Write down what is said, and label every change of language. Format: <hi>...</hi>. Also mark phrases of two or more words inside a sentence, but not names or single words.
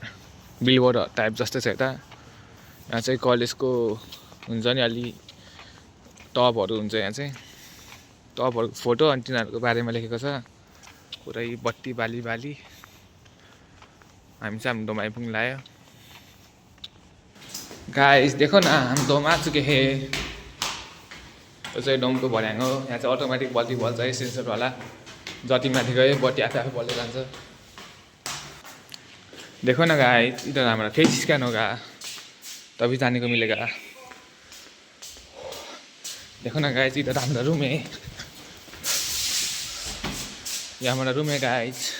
<ne>बिलबोर्ड टाइप जस्तै छ यता। यहाँ चाहिँ कलेजको हुन्छ नि अलि टपहरू हुन्छ। यहाँ चाहिँ टपहरूको फोटो अनि तिनीहरूको बारेमा लेखेको छ। पुरै बत्ती बाली। हामी चाहिँ हाम्रो डोम आइपुग्नु लाग्यो।</ne> <hi>गाइस देखो न हम डोम आ चुके हैं।</hi> <ne>यो चाहिँ डोमको भर्याङ हो। यहाँ चाहिँ अटोमेटिक बत्ती बल्छ है सेन्सरवाला। जति माथि गयो बत्ती आफै बल्दै जान्छ।</ne> <hi>देखो न गाइस इधर हमारा</hi> <en>face scan</en> <hi>होगा तभी जाने को मिलेगा। देखो ना गाइस इधर हमारा रूम है। ये हमारा रूम है गाइस।</hi>